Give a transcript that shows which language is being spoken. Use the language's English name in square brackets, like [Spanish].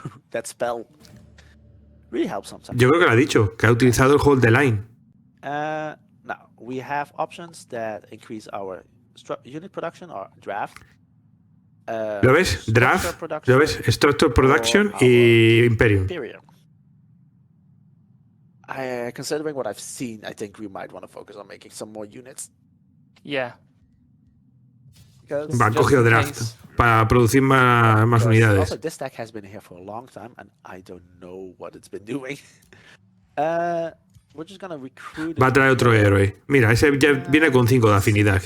[English] That spell really helps sometimes. [Spanish] Yo creo que lo ha dicho, que ha utilizado el hold the line. [English] Now we have options that increase our unit production or draft. [Spanish] ¿Lo ves? Draft, ¿lo ves? Structure Production y Imperium. [English] Considering what I've seen, I think we might want to focus on making some more units. Yeah. [Spanish] Va, cogido draft para producir más unidades. [English] Also, this deck has been here for a long time, and I don't know what it's been doing. We're just gonna recruit. [Spanish] Va a traer otro héroe. Mira, ese ya viene con 5 de afinidad.